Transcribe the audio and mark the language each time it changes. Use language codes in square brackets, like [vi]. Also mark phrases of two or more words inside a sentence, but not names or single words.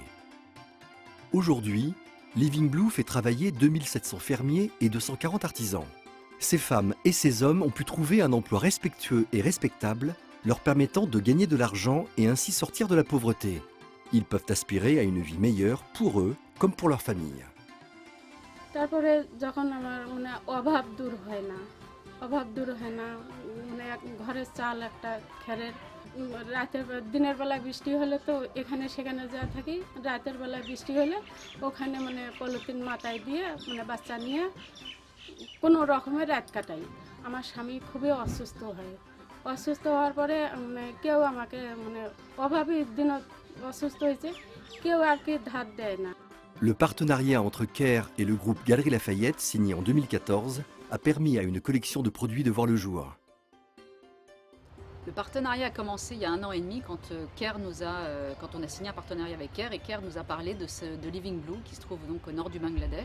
[fr] Aujourd'hui, Living Blue fait travailler 2700 fermiers et 240 artisans. Ces femmes et ces hommes ont pu trouver un emploi respectueux et respectable, leur permettant de gagner de l'argent et ainsi sortir de la pauvreté. Ils peuvent aspirer à une vie meilleure pour eux comme pour leur famille. [bn] তারপরে যখন আমার মানে অভাব দূর হয় না, অভাব দূর হয় না, মানে ঘরের চাল একটা খেরের, দিনের বেলা বৃষ্টি হলে তো এখানে সেখানে যা থাকি, রাতের বেলা বৃষ্টি হলে ওখানে মানে পলিথিন মাথায় দিয়ে মানে বাচ্চা নিয়ে কোনো রকমের রাত কাটাই। আমার স্বামী খুবই অসুস্থ হয়, অসুস্থ হওয়ার পরে মানে কেউ আমাকে মানে অভাবী দিন অসুস্থ হয়েছে, কেউ আর কি ধার দেয় না। [fr] Le partenariat entre CARE et le groupe Galeries Lafayette, signé en 2014, a permis à une collection de produits de voir le jour. Le partenariat a commencé il y a 1 an et demi quand quand on a signé un partenariat avec CARE et CARE nous a parlé de Living Blue qui se trouve donc au nord du Bangladesh.